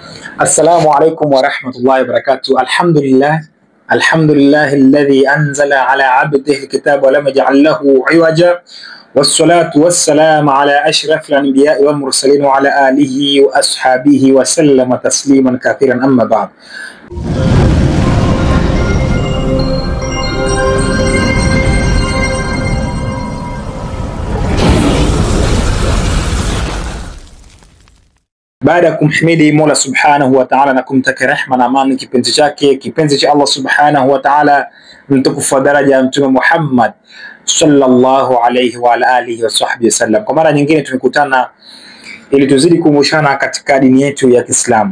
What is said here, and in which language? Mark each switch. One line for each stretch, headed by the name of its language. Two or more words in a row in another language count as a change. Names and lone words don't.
Arabic: السلام عليكم ورحمة الله وبركاته. الحمد لله الذي أنزل على عبده الكتاب ولم يجعل له عوجا، والصلاة والسلام على أشرف الأنبياء والمرسلين وعلى آله وأصحابه وسلم تسليما كثيرا. أما بعد،
Swahili: baada ya kumhimidi Mola
Arabic: سبحانه وتعالى
Swahili: na kumtakia rehema na amani kipenzi chake, kipenzi cha Allah
Arabic: سبحانه وتعالى,
Swahili: mtukufu wa daraja Mtume Muhammad
Arabic: صلى الله عليه وعلى آله وصحبه وسلم,
Swahili: kwa mara nyingine tumekutana ili tuzidi kumshana katika dini yetu ya Kiislamu.